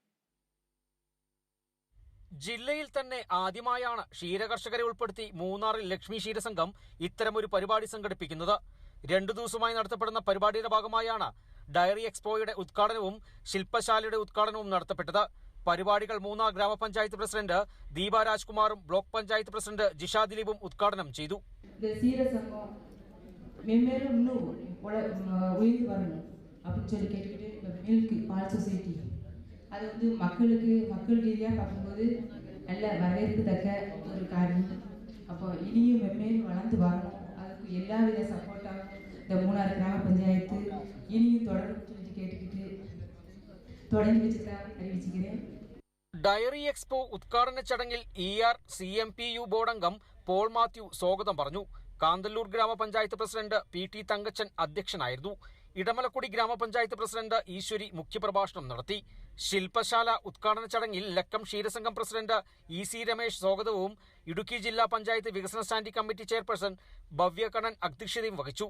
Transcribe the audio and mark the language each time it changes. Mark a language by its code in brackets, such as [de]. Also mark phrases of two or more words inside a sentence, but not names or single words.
[ml] ജില്ലയിൽ തന്നെ ആദ്യമായാണ് ക്ഷീരകർഷകരെ ഉൾപ്പെടുത്തി മൂന്നാറിൽ ലക്ഷ്മി ക്ഷീരസംഘം ഇത്തരമൊരു പരിപാടി സംഘടിപ്പിക്കുന്നത്. 2 ദിവസമായി നടത്തപ്പെടുന്ന പരിപാടിയുടെ ഭാഗമായാണ് ഡയറി എക്സ്പോയുടെ ഉദ്ഘാടനവും ശില്പശാലയുടെ ഉദ്ഘാടനവും നടത്തപ്പെട്ടത്. പരിപാടികൾ മൂന്നാർ ഗ്രാമപഞ്ചായത്ത് പ്രസിഡന്റ് ദീപ രാജ്കുമാറും ബ്ലോക്ക് പഞ്ചായത്ത് പ്രസിഡന്റ് ജിഷ ദിലീപും ഉദ്ഘാടനം ചെയ്തു. [ta] அது மக்கள் ரீதியாக பார்க்கும்போது நல்ல வரவேற்கத்தக்க ஒரு காரியம். அப்போ இனியும் மென்மேலும் வளர்ந்து வரணும், அதுக்கு எல்லாவித சப்போர்ட்டாக இந்த மூணாறு கிராம பஞ்சாயத்து இனியும் தொடர்ந்து சொல்லி கேட்டுக்கிட்டு தொடங்கி வச்சுதான் அறிவிச்சுக்கிறேன். [ml] ഡയറി എക്സ്പോ ഉദ്ഘാടന ചടങ്ങിൽ CMPU ബോർഡ് അംഗം പോൾ മാത്യു സ്വാഗതം പറഞ്ഞു. കാന്തല്ലൂർ ഗ്രാമപഞ്ചായത്ത് പ്രസിഡന്റ് PT തങ്കച്ചൻ അധ്യക്ഷനായിരുന്നു. ഇടമലക്കുടി ഗ്രാമപഞ്ചായത്ത് പ്രസിഡന്റ് ഈശ്വരി മുഖ്യപ്രഭാഷണം നടത്തി. ശില്പശാല ഉദ്ഘാടന ചടങ്ങിൽ ലക്കം ക്ഷീരസംഘം പ്രസിഡന്റ് EC രമേശ് സ്വാഗതവും ഇടുക്കി ജില്ലാ പഞ്ചായത്ത് വികസന സ്റ്റാൻഡിംഗ് കമ്മിറ്റി ചെയർപേഴ്സൺ ഭവ്യ കണ്ണൻ അധ്യക്ഷതയും വഹിച്ചു.